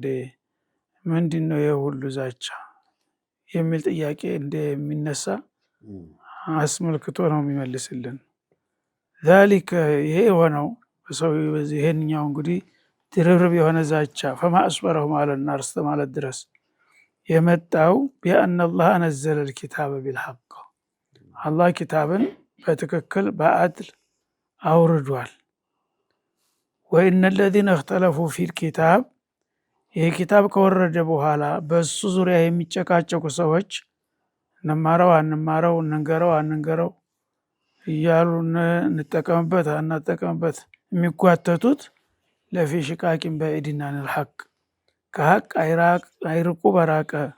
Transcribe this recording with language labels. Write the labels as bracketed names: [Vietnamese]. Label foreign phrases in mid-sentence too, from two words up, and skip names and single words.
[Amharic] ምንድነው የሁሉ ዛቻ የሚል ጥያቄ እንደሚነሳ አስመልክቶ ነው የሚመልስልን። ذلك ይሄ ሆነው በሰው በዚህ ይሄንኛው እንግዲህ ድርብርብ የሆነ ዛቻ ፈማ አስበረሁም አለ النار ማለት ድረስ የመጣው [Arabic] بأن الله نزل الكتاب بالحق [Amharic] አላህ ኪታብን በትክክል በአድል አውርዷል። [Arabic] وإن الذين اختلفوا في الكتاب [Amharic] ይሄ ኪታብ ከወረደ በኋላ በሱ ዙሪያ የሚጨቃጨቁ ሰዎች እንማረው አንማረው እንንገረው አንንገረው እያሉ እንጠቀምበት አናጠቀምበት የሚጓተቱት [Arabic] لفي شقاق بعيد [Amharic] አኒል ሐቅ ከሐቅ አይርቁ በራቀ